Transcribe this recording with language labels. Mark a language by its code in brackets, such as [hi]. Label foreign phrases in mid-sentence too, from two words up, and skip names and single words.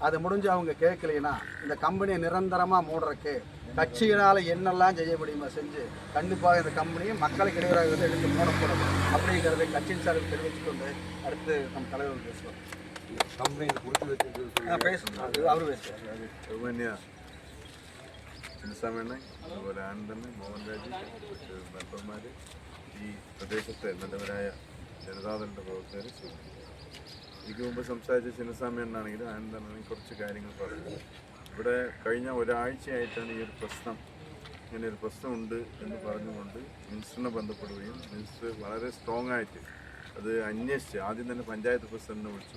[ta] அது முடிஞ்சு அவங்க கேட்கலைன்னா இந்த கம்பெனியை நிரந்தரமாக மூடுறதுக்கு கட்சியினால் என்னெல்லாம் செய்ய முடியுமோ செஞ்சு கண்டிப்பாக இந்த கம்பெனியை மக்களுக்கு இடையூறாக எடுத்து மூடக்கூடாது அப்படிங்கிறத கட்சியின் சார்பில் தெரிவித்துக்கொண்டு அடுத்து நம்ம தலைவர் பேசுவோம். [kn] ಕಂಪ್ನಿ ಕುರಿತು [ta] பேசணும் அது அவர் பேசுவார். [ml] ബഹുമാന്യ ചിന്നസ്വാമി അതുപോലെ ആനന്ദന് മോഹൻ രാജ് മറ്റ് മെമ്പർമാർ ഈ പ്രദേശത്തെ നല്ലവരായ ജനതാദളിൻ്റെ പ്രവർത്തകർ എനിക്ക് മുമ്പ് സംസാരിച്ച ചിന്നസ്വാമി എന്നാണെങ്കിലും ആനന്ദനാണെങ്കിൽ കുറച്ച് കാര്യങ്ങൾ പറഞ്ഞു. ഇവിടെ കഴിഞ്ഞ ഒരാഴ്ചയായിട്ടാണ് ഈ ഒരു പ്രശ്നം ഇങ്ങനെ ഒരു പ്രശ്നമുണ്ട് എന്ന് പറഞ്ഞുകൊണ്ട് മിനിസ്റ്ററിനെ ബന്ധപ്പെടുകയും മിനിസ്റ്റർ വളരെ സ്ട്രോങ് ആയിട്ട് അത് അന്വേഷിച്ച് ആദ്യം തന്നെ പഞ്ചായത്ത് പ്രസിഡന്റിനെ വിളിച്ചു.